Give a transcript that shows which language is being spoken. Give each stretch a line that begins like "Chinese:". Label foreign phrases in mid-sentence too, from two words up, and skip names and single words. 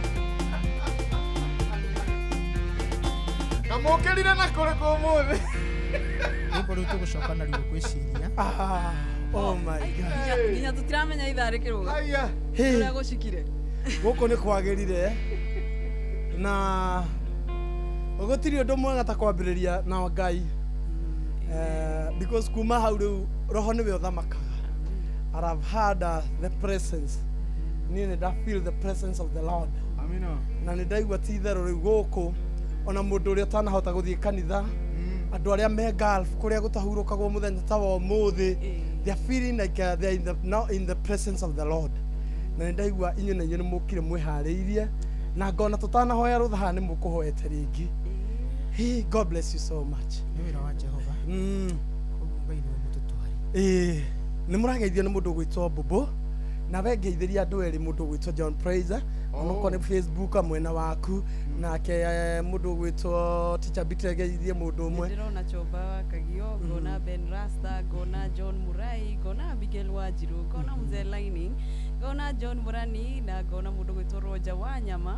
Kikuyu: Kamokelira na kore komuthi. Rĩmbo rĩu tũgũcoka narua gwĩciria.
English: Oh my God.
Kikuyu: Nginya tũtiramenya itharĩkĩrwo. Aya. Ũrĩa gũcikire. Gũkũ nĩ kwagĩrire na gũtirĩ ũndũ mwega ta kwambĩrĩria na Ngai. Because kuma hau rĩu roho nĩwe ũthamakaga.
English: And I've had the presence.
Kikuyu: Niĩ nĩ
English: feel the presence of the Lord.
Kikuyu: Amina. Na nĩ ndaigua ti itherũ rĩu gũkũ ona mũndũ ũrĩa ũtanahota gũthiĩ kanitha andũ arĩa me Gulf kũrĩa gũtahurũkagwo mũthenya ta wa ũmũthĩ
English: they are feeling like they are now in the presence of the Lord.
Kikuyu: Na nĩ ndaigua inyuĩ na inyuĩ nĩ mũkire mwĩharĩirie na ngona tũtanahoya rũtha nĩ mũkũhoete rĩngĩ.
English: Hey, God bless you so much.
Kikuyu: Nĩ wĩra wa Jehova. Koguo Ngai nĩwe mũtũtwari. Nĩ mũrageithio nĩ mũndũ gwĩtwo Mbũmbũ na we ngeithĩria andũ erĩ mũndũ gwĩtwo John Praiser onokorwo nĩ Facebook mwena waku nake mũndũ gwĩtwo Teacher Bitre geithie mũndũ ũmwe. Ndĩrona Choba wa Kagio, ngona Ben Rasta, ngona John Murai, ngona Abigail Wanjiru, ngona Mzee Lining, ngona John Murani na ngona mũndũ gwĩtwo Roja Wanyama.